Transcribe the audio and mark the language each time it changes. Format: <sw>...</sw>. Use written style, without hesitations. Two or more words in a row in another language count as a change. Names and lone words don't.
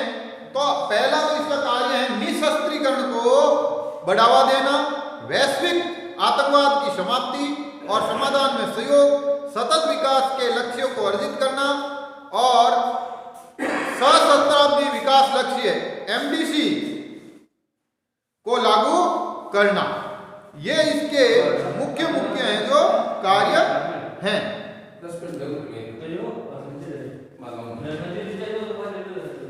<hi>तो पहला तो इसका कार्य है निशस्त्रीकरण को बढ़ावा देना, वैश्विक आतंकवाद की समाप्ति और समाधान में सहयोग, सतत विकास के लक्ष्यों को अर्जित करना और सहस्त्राब्दी विकास लक्ष्य MDC को लागू करना। ये इसके मुख्य हैं जो कार्य हैं।</hi> <id>10 menit baru nih. Ayo, langsung aja deh. Malam. Dan nanti dicari tuh tempat itu.</id>